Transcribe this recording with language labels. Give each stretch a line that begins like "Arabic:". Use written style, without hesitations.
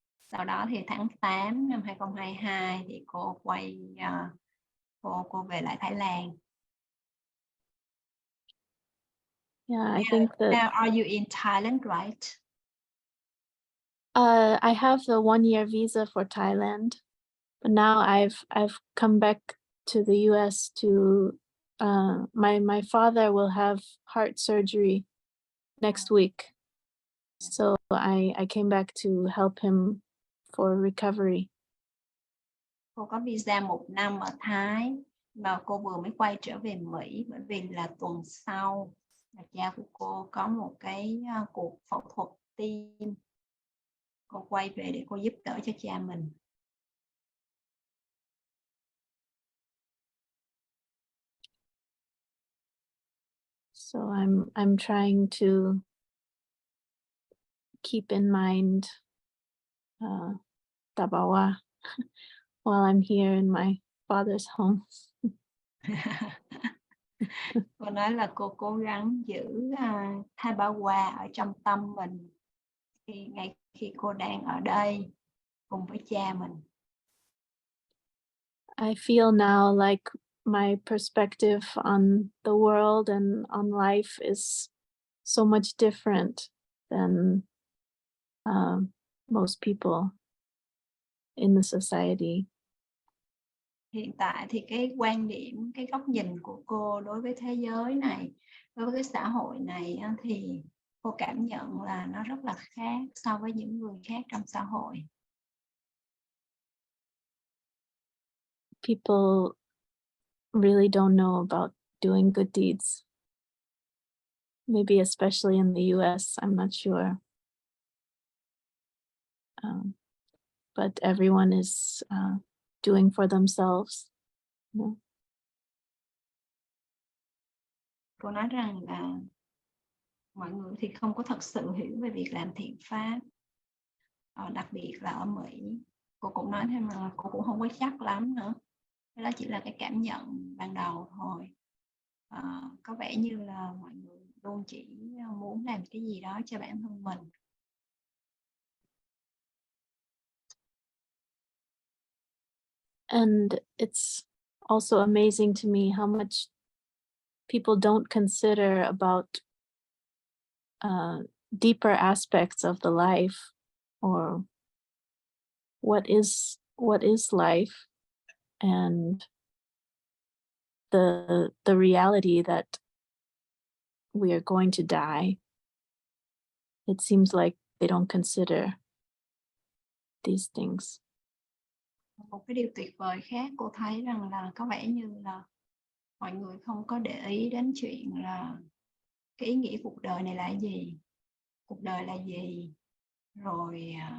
Vietnamese: Sau đó thì tháng 8 năm 2022 thì cô cô về lại Thái Lan.
English: Yeah, I think that. Now are you in Thailand, right? I have the 1-year visa for Thailand, but now I've come back to the US to my father will have heart surgery next week, so I came back to help him for recovery.
Vietnamese: Cô có visa 1 năm ở Thái, và cô vừa mới quay trở về Mỹ bởi vì là tuần sau là cha của cô có một cái cuộc phẫu thuật tim. Cô quay về để cô giúp đỡ cho cha mình.
English: So I'm trying to keep in mind Tabawa while I'm here in my father's home.
Vietnamese: Cô nói là cô cố gắng giữ Tabawa ở trong tâm mình ngay khi cô đang ở đây cùng với cha mình.
English: I feel now like my perspective on the world and on life is so much different than most people in the society.
Vietnamese: Hiện tại thì cái quan điểm, cái góc nhìn của cô đối với thế giới này, đối với cái xã hội này thì cô cảm nhận là nó rất là khác so với những người khác trong xã hội.
English: People really don't know about doing good deeds. Maybe especially in the US, I'm not sure. But everyone is doing for themselves. You know?
Vietnamese: Cô nói rằng là mọi người thì không có thật sự hiểu về việc làm thiện pháp, đặc biệt là ở Mỹ. Cô cũng nói thêm là cô cũng không có chắc lắm nữa. Đó chỉ là cái cảm nhận ban đầu thôi. Có vẻ như là mọi người luôn chỉ muốn làm cái gì đó cho bản thân mình.
English: And it's also amazing to me how much people don't consider about deeper aspects of the life, or what is life, and the reality that we are going to die. It seems like they don't consider these things.
Vietnamese: Một cái điều tuyệt vời khác cô thấy rằng là có vẻ như là mọi người không có để ý đến chuyện là cái ý nghĩa cuộc đời này là gì, cuộc đời là gì, rồi